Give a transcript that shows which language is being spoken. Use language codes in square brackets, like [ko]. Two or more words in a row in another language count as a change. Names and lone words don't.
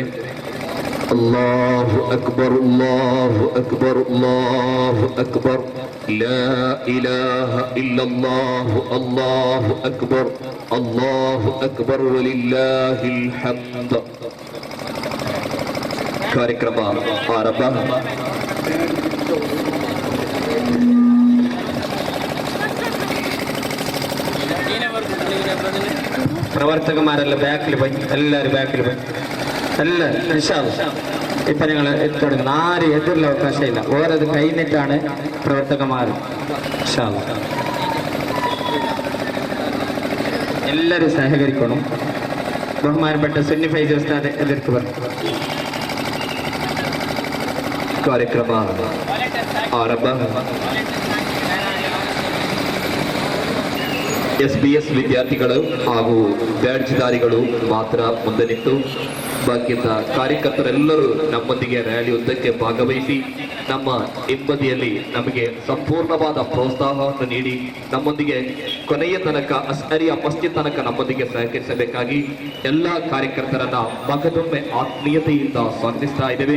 [ar] الله أكبر الله أكبر الله أكبر لا إله إلا الله الله أكبر الله أكبر ولله الحمد. [kn] ಕಾರ್ಯಕ್ರಮ ಆರಂಭ. [ml] പ്രവർത്തകന്മാരെല്ലാം ബാക്കിൽ പോയി, എല്ലാവരും ബാക്കിൽ പോയി, എല്ലാവരും [ar] إن شاء الله. [ml] ഇപ്പം ഞങ്ങൾ തുടങ്ങുന്നു. ആരും എതിരുള്ള അവകാശമില്ല. ഓരത് കഴിഞ്ഞിട്ടാണ് പ്രവർത്തകന്മാർ. [ar] إن شاء الله [ml] എല്ലാവരും സഹകരിക്കണം. ബഹുമാനപ്പെട്ട സുന്നി ഫൈസി ഉസ്താദ് എതിർക്ക് പറഞ്ഞു. [kn] ಕಾರ್ಯಕ್ರಮ ಆರಂಭ. SBS ವಿದ್ಯಾರ್ಥಿಗಳು ಹಾಗೂ ಬ್ಯಾಡ್ಜ್ಧಾರಿಗಳು ಮಾತ್ರ ಮುಂದೆ ನಿಂತು ಬಾಕಿಯ ಕಾರ್ಯಕರ್ತರೆಲ್ಲರೂ ನಮ್ಮೊಂದಿಗೆ ರ್ಯಾಲಿ ಉದ್ದಕ್ಕೆ ಭಾಗವಹಿಸಿ ನಮ್ಮ ಹಿಂಬದಿಯಲ್ಲಿ ನಮಗೆ ಸಂಪೂರ್ಣವಾದ ಪ್ರೋತ್ಸಾಹವನ್ನು ನೀಡಿ ನಮ್ಮೊಂದಿಗೆ ಕೊನೆಯ ತನಕ ಅಸ್ಹರಿಯ ಮಸ್ಜಿದ್ ತನಕ ನಮ್ಮೊಂದಿಗೆ ಸಹಕರಿಸಬೇಕಾಗಿ ಎಲ್ಲ ಕಾರ್ಯಕರ್ತರನ್ನ ಮಗದೊಮ್ಮೆ ಆತ್ಮೀಯತೆಯಿಂದ ಸ್ವಾಗತಿಸ್ತಾ ಇದ್ದೇವೆ.